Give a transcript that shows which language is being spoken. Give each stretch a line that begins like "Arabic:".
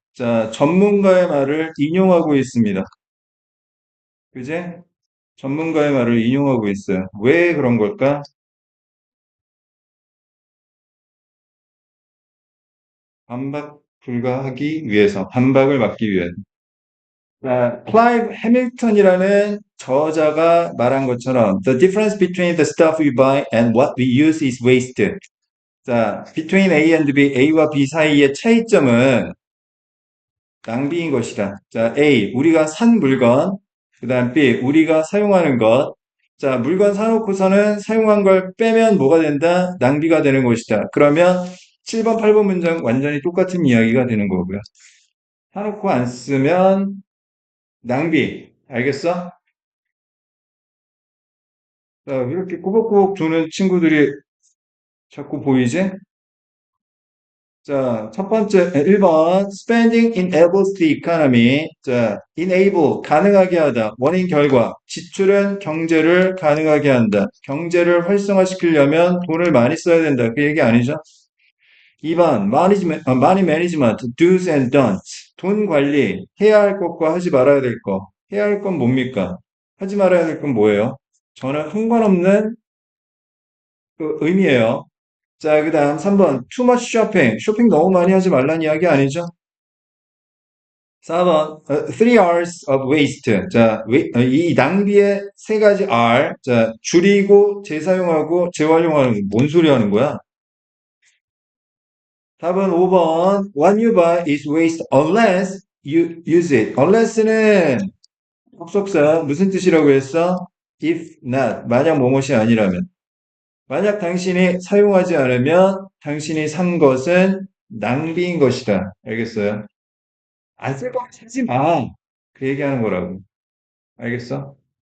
Korean: 자, 전문가의 말을 인용하고 있습니다. 그제? 전문가의 말을 인용하고 있어요. 왜 그런 걸까? 반박 불가하기 위해서, 반박을 막기 위해. 자, 클라이브 해밀턴이라는 저자가 말한 것처럼
English: The difference between the stuff we buy and what we use is waste.
Korean: 자, between A and B, A와 B 사이의 차이점은 낭비인 것이다. 자, A, 우리가 산 물건. 그 다음 B, 우리가 사용하는 것. 자, 물건 사놓고서는 사용한 걸 빼면 뭐가 된다? 낭비가 되는 것이다. 그러면 7번, 8번 문장 완전히 똑같은 이야기가 되는 거고요. 사놓고 안 쓰면 낭비. 알겠어? 자, 이렇게 꾸벅꾸벅 두는 친구들이 자꾸 보이지?
English: 자, 첫 번째, 1번, spending enables the economy.
Korean: 자, enable, 가능하게 하다. 원인 결과. 지출은 경제를 가능하게 한다. 경제를 활성화시키려면 돈을 많이 써야 된다. 그 얘기 아니죠?
English: 2번, money management, do's and don'ts.
Korean: 돈 관리, 해야 할 것과 하지 말아야 될 것. 해야 할 건 뭡니까? 하지 말아야 될 건 뭐예요? 저는 상관없는 그 의미예요. 자, 그 다음 3번.
English: Too much shopping.
Korean: 쇼핑 너무 많이 하지 말란 이야기 아니죠? 4번.
English: Three R's of waste.
Korean: 자, 이 낭비의 세 가지 R. 자, 줄이고, 재사용하고, 재활용하는, 뭔 소리 하는 거야? 답은 5번.
English: What you buy is waste unless you use it.
Korean: unless는 접속사 무슨 뜻이라고 했어?
English: If not.
Korean: 만약 뭐뭇이 아니라면. 만약 당신이 사용하지 않으면 당신이 산 것은 낭비인 것이다. 알겠어요? 안 쓸 거면 사지 마. 그 얘기하는 거라고. 알겠어?